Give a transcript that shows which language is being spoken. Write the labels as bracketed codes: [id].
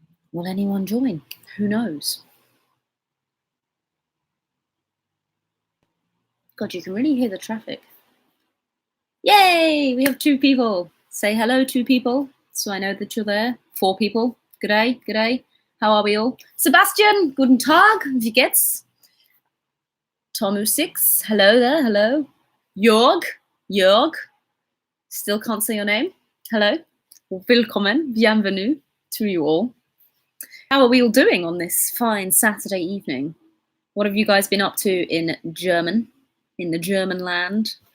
[en] Will anyone join? Who knows? God, you can really hear the traffic. Yay! We have 2 people. Say hello, 2 people, so I know that you're there. 4 people. G'day, g'day. How are we all? [de] Sebastian, guten Tag, wie geht's? [en] Tomu6, hello there, hello. Jörg, still can't say your name. Hello. [de] Willkommen, [fr] bienvenue [en] to you all. How are we all doing on this fine Saturday evening? What have you guys been up to in the German land?